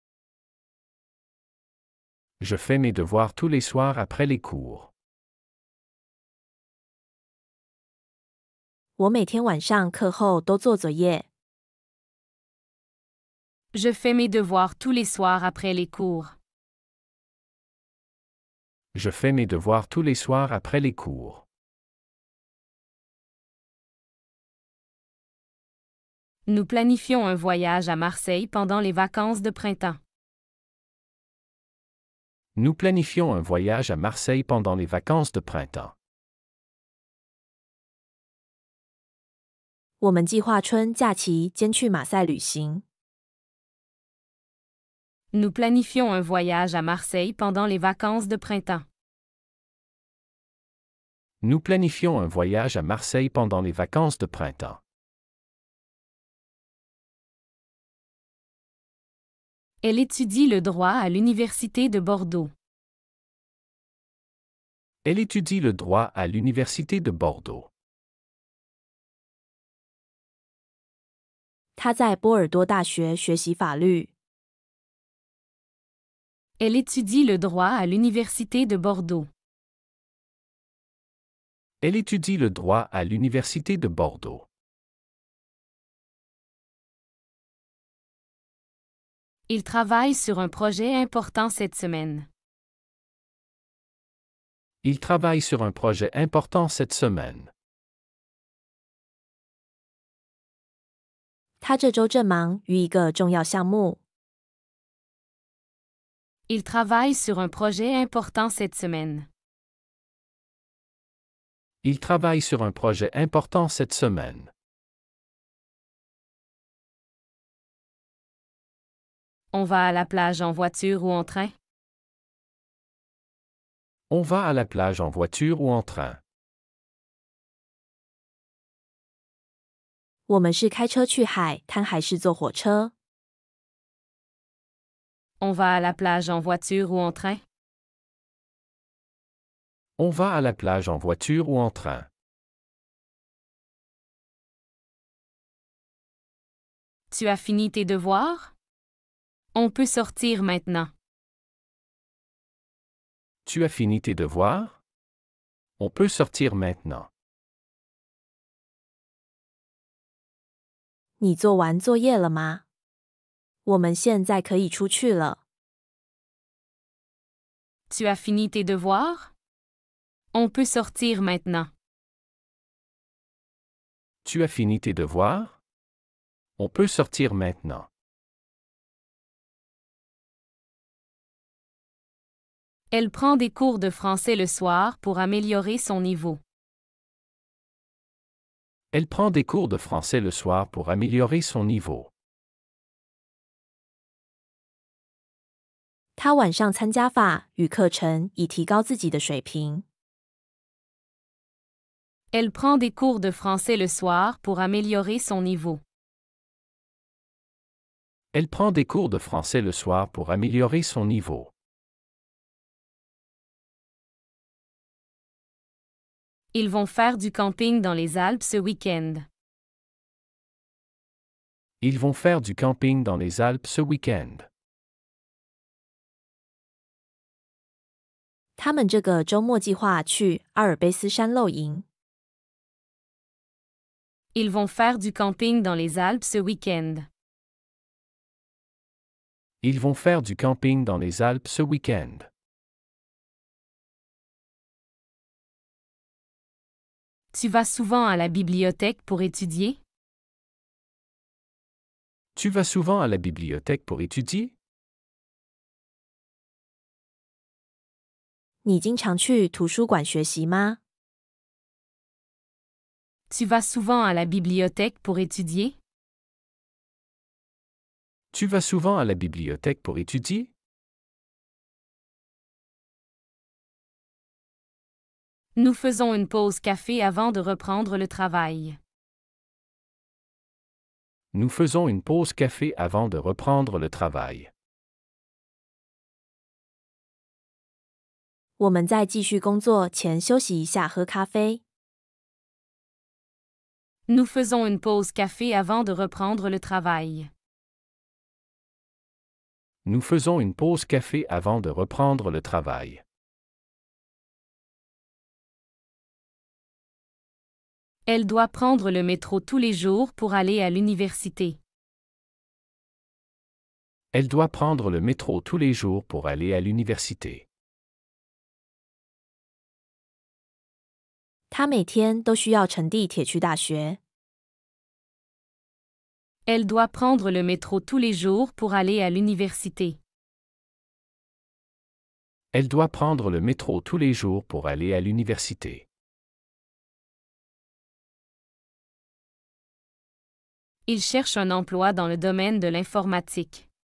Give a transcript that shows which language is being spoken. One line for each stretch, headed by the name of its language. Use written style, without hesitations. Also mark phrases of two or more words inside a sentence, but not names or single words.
French: Je fais mes devoirs tous les soirs après les cours.
Chinese: 我每天晚上课后都做作业。
French: Je fais mes devoirs tous les soirs après les cours. Je fais mes devoirs tous les soirs après les cours. Nous planifions un voyage à Marseille pendant les vacances de printemps. Nous planifions un voyage à Marseille pendant les vacances de printemps.
Chinese: 我们计划春假期间去马赛旅行。
French: Nous planifions un voyage à Marseille pendant les vacances de printemps. Nous planifions un voyage à Marseille pendant les vacances de printemps. Elle étudie le droit à l'Université de Bordeaux. Elle étudie le droit à l'Université de Bordeaux.
Chinese: 他在波尔多大学学习法律。
French: Elle étudie le droit à l'Université de Bordeaux. Elle étudie le droit à l'Université de Bordeaux. Il travaille sur un projet important cette semaine. Il travaille sur un projet important cette semaine.
Chinese: 他这周正忙于一个重要项目。
French: Il travaille sur un projet important cette semaine. Il travaille sur un projet important cette semaine. On va à la plage en voiture ou en train? On va à la plage en voiture ou en train?
Chinese: 我们是开车去海滩还是坐火车？
French: On va à la plage en voiture ou en train? On va à la plage en voiture ou en train? Tu as fini tes devoirs? On peut sortir maintenant. Tu as fini tes devoirs? On peut sortir maintenant.
Chinese: 你做完作业了吗？我们现在可以出去了。
French: Tu as fini tes devoirs? On peut sortir maintenant. Tu as fini tes devoirs? On peut sortir maintenant. Elle prend des cours de français le soir pour améliorer son niveau. Elle prend des cours de français le soir pour améliorer son niveau.
Chinese: 他晚上参加法语课程以提高自己的水平。
French: Elle prend des cours de français le soir pour améliorer son niveau. Elle prend des cours de français le soir pour améliorer son niveau. Ils vont faire du camping dans les Alpes ce week-end. Ils vont faire du camping dans les Alpes ce week-end.
Chinese: 他们这个周末计划去阿尔卑斯山露营。
French: Ils vont faire du camping dans les Alpes ce week-end. Ils vont faire du camping dans les Alpes ce week-end. Tu vas souvent à la bibliothèque pour étudier? Tu vas souvent à la bibliothèque pour étudier?
Chinese: 你经常去图书馆学习吗？
French: Tu vas souvent à la bibliothèque pour étudier? Tu vas souvent à la bibliothèque pour étudier? Nous faisons une pause café avant de reprendre le travail. Nous faisons une pause café avant de reprendre le travail.
Chinese: 我们在继续工作前休息一下，喝咖啡。
French: Nous faisons une pause café avant de reprendre le travail. Nous faisons une pause café avant de reprendre le travail. Elle doit prendre le métro tous les jours pour aller à l'université. Elle doit prendre le métro tous les jours pour aller à l'université.
Chinese: 他每天都需要乘地铁去大学。
French: Elle doit prendre le métro tous les jours pour aller à l'université. Elle doit prendre le métro tous les jours pour aller à l'université. Il cherche un emploi dans le domaine de l'informatique.